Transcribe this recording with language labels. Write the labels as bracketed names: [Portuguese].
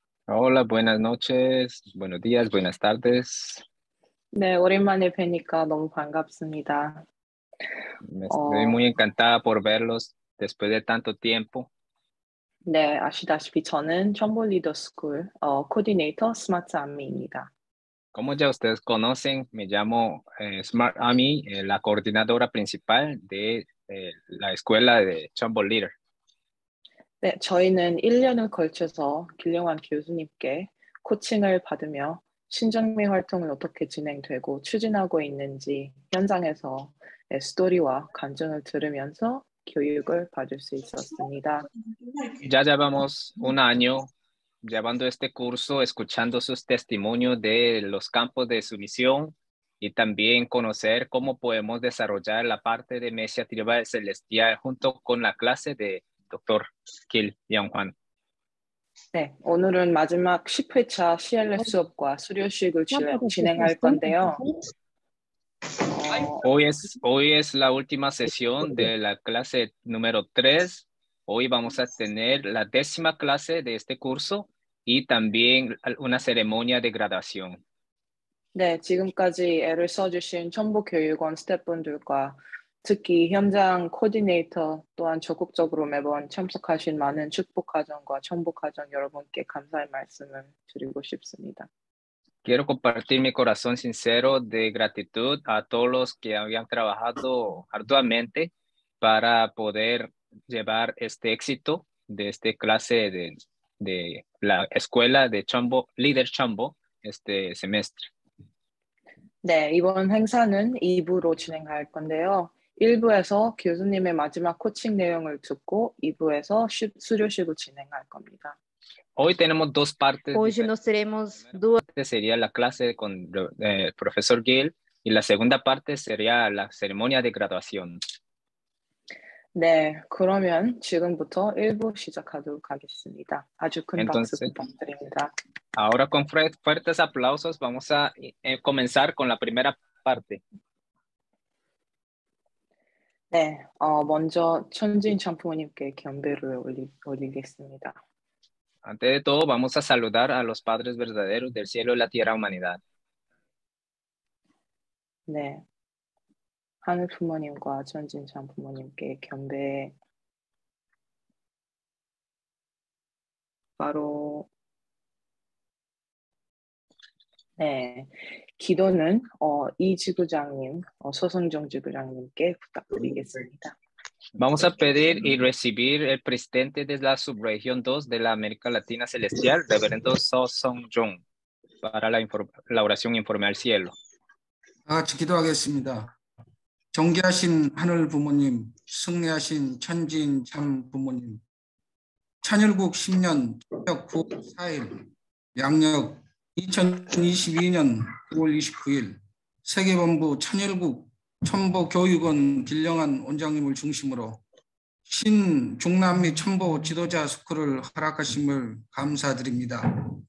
[Spanish] Hola, buenas noches, buenos días, buenas tardes. [Korean] 네, 오랜만에 뵈니까 너무 반갑습니다. [Spanish] Me estoy 어, muy encantada por verlos después de tanto tiempo. [Korean] 네, 아시다시피 저는 첨보 리더 스쿨 코디네이터 스마트 안미입니다. [Spanish] Como ya ustedes conocen, me llamo Smart Ami, la coordinadora principal de la escuela de Chumbo Leader. [Korean] 네, 저희는 1년을 걸쳐서 길령환 교수님께 코칭을 받으며 신정미 활동을 어떻게 진행되고 추진하고 있는지 현장에서 스토리와 감정을 들으면서 교육을 받을 수 있었습니다. [Spanish] Ya llevamos un año llevando este curso, escuchando sus testimonios de los campos de su misión y también conocer cómo podemos desarrollar la parte de Mesia Tribal Celestial junto con la clase de Dr. Kil Young-hwan. [Korean] 네, 오늘은 마지막 10회차 CLF 수업과 수료식을 진행할 건데요. [Spanish] Hoy es la última sesión de la clase número 3. Hoy vamos a tener la 10ª clase de este curso y también una ceremonia de graduación. [Korean] 네, 지금까지 애를 써주신 첨부교육원 스태프분들과 특히 현장 코디네이터 또한 적극적으로 매번 참석하신 많은 축복가정과 첨부가정 여러분께 감사의 말씀을 드리고 싶습니다. [Spanish] Quiero compartir mi corazón sincero de gratitud a todos los que habían trabajado arduamente para poder llevar este éxito de esta clase de la escuela de Chombo, Líder Chombo, este semestre. [Korean] 네, 이번 행사는 2부로 진행할 건데요. 1부에서 교수님의 마지막 코칭 내용을 듣고 2부에서 수료식을 진행할 겁니다. [Spanish] Hoy tenemos dos partes. [Portuguese] Hoje nós teremos duas. [Spanish] Sería la clase con el profesor Gil y la segunda parte sería la ceremonia de graduación. [Korean] 네, 그러면 지금부터 1부 시작하도록 하겠습니다. 아주 큰 박수 부탁드립니다. [Spanish] Ahora con fuertes aplausos vamos a comenzar con la primera parte. [Korean] 네, 먼저 천진 참부모님께 경배를 올리겠습니다. [Spanish] Antes de todo, vamos a saludar a los padres verdaderos del cielo y la tierra humanidad. [Korean] 네, 하늘 부모님과 천진 참부모님께 경배. 바로 네, 기도는 이 지구장님, 소성정 지구장님께 부탁드리겠습니다. [Spanish] Vamos a pedir y recibir el presidente de la subregión 2 de la América Latina Celestial, reverendo So Song Jong, para la oración informe al cielo. [Korean] 같이 기도하겠습니다. 존귀하신 하늘 부모님, 승리하신 천진 참 부모님, 찬열국 10년 9월 4일, 양력 2022년 9월 29일 세계본부 찬열국 첨보교육원 길령한 원장님을 중심으로 신중남미 첨보 지도자 스쿨을 허락하심을 감사드립니다.